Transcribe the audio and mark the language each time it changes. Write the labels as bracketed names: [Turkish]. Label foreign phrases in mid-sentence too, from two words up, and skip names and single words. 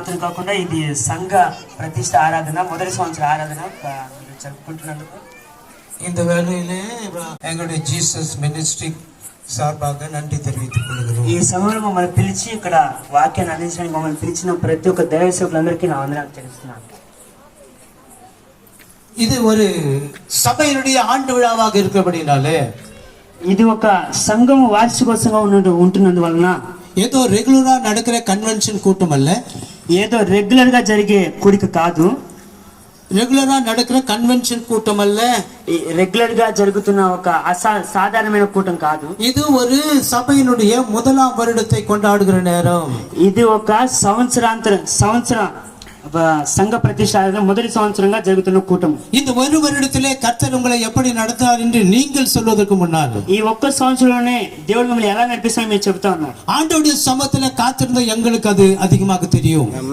[Telugu] మాత్రం కాకుండా ఇది సంఘ ప్రతిష్ట ఆరాధన మొదటి సంవత్సర ఆరాధన జరుపుకుంటున్నందుకు [Tamil] இந்த வேளையிலே எங்களுடைய ஜீசஸ் மினிஸ்ட்ரி சார்பாக நன்றி தெரிவித்துக் கொள்கிறோம். [Telugu] ఈ సమయంలో మమ్మల్ని పిలిచి ఇక్కడ వాక్యాన్ని అందించడానికి మమ్మల్ని పిలిచిన ప్రతి ఒక్క దైవ సేవకులందరికీ నా వందనాలు తెలుస్తున్నాను. [Tamil] இது ஒரு சபையினுடைய ஆண்டு விழாவாக இருக்கிறபடினாலே [Telugu] ఇది ఒక సంఘం వార్షికోత్సవంగా ఉంటున్నందువలన [Tamil] ஏதோ ரெகுலரா நடக்கிற கன்வென்ஷன் கூட்டம் அல்ல, [Telugu] ఏదో రెగ్యులర్ గా జరిగే కూడిక కాదు, [Tamil] ரெகுலரா நடக்கிற கன்வென்ஷன் கூட்டம் அல்ல, [Telugu] రెగ్యులర్ గా జరుగుతున్న ఒక సాధారణమైన కూటం కాదు. [Tamil] இது ஒரு சபையினுடைய முதலாம் வருடத்தை கொண்டாடுகிற நேரம். [Telugu] ఇది ఒక సంవత్సర సంఘ ప్రతిష్ట మొదటి సంవత్సరంగా జరుగుతున్న కూటం. [Tamil] இந்த ஒரு வருடத்திலே கர்த்தர் உங்களை எப்படி நடத்தார் என்று நீங்கள் சொல்வதற்கு முன்னால் [Telugu] ఈ ఒక్క సంవత్సరంలోనే దేవుడు మిమ్మల్ని ఎలా నడిపిస్తారో మీరు చెబుతా ఉన్నారు. [Tamil] ஆண்டவருடைய சமத்துல காத்திருந்த எங்களுக்கு அது அதிகமாக தெரியும்.